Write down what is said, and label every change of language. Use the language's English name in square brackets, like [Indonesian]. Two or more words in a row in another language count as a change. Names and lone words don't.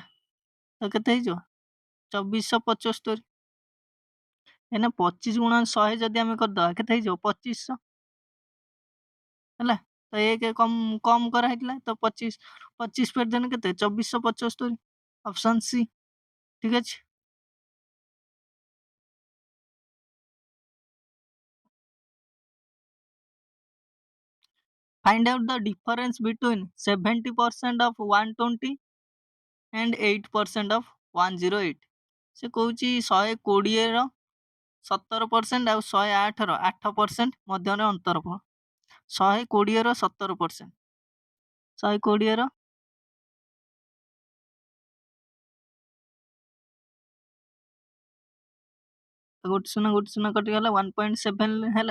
[Odia] ତ କେତେ ହେଇଯିବ? 2475। ଏଇନା 25 × 100 ଯଦି ଆମେ କରିଦେବା କେତେ ହେଇଯିବ? 2500 ହେଲା। ତ 1 କମ କରାହେଇଥିଲା, ତ 25 ଫେରିଦେଲେ କେତେ? 2475। ଅପସନ୍ ସି ଠିକ ଅଛି। [English] Find out the difference between 70% of 120 and 8% of 108। [Odia] ସେ କହୁଛି 120ର 17% ଆଉ 108ର 8% ମଧ୍ୟରେ ଅନ୍ତର କଣ? 120ର 17%, 120ର ଗୋଟେ ଶୂନ କଟିଗଲା, 1.7 ହେଲା।